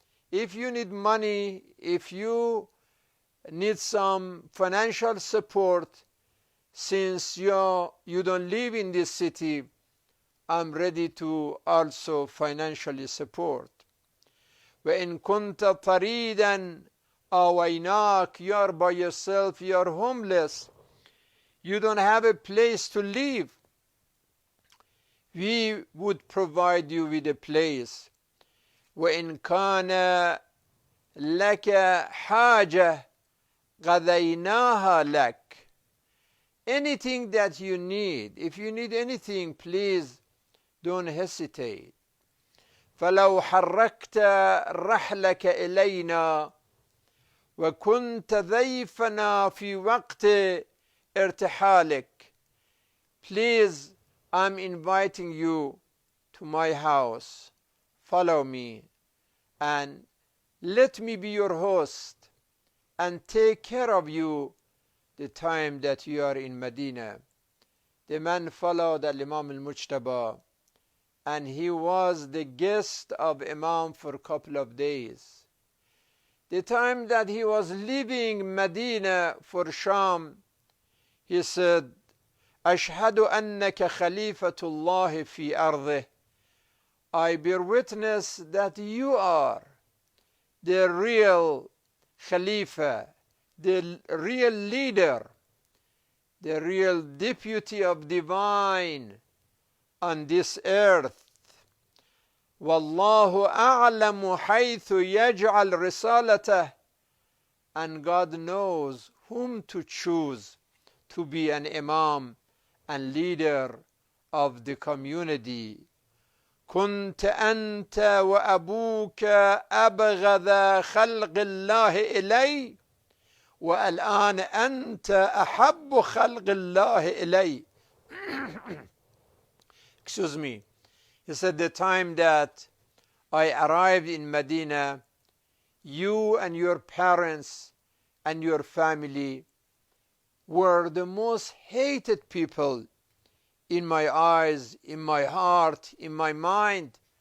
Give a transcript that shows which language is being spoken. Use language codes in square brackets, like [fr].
[en] If you need money, if you need some financial support, since you don't live in this city, I'm ready to also financially support. [ar] وإن كنت طريدا آويناك. [en] You are by yourself, you are homeless, you don't have a place to live. We would provide you with a place. [ar] وإن كان لك حاجة قضيناها لك. [en] Anything that you need, if you need anything, please don't hesitate. [ar] فلو حركت رحلك إلينا وكنت ضيفنا في وقت ارتحالك. [en] Please, I'm inviting you to my house. Follow me and let me be your host and take care of you the time that you are in Medina. The man followed Imam al-Mujtaba, and he was the guest of Imam for a couple of days. The time that he was leaving Medina for Sham, he said, [ar] أشهد أنك خليفة الله في أرضه. [en] I bear witness that you are the real Khalifa, the real leader, the real deputy of divine on this earth. [ar] والله أعلم حيث يجعل رسالته. [en] And God knows whom to choose to be an imam and leader of the community. [ar] كنت أنت وأبوك أبغض خلق الله إلي والآن أنت أحب خلق الله إلي. [en] Excuse me. He said, the time that I arrived in Medina, you and your parents and your family were the most hated people in my eyes, in my heart, in my mind.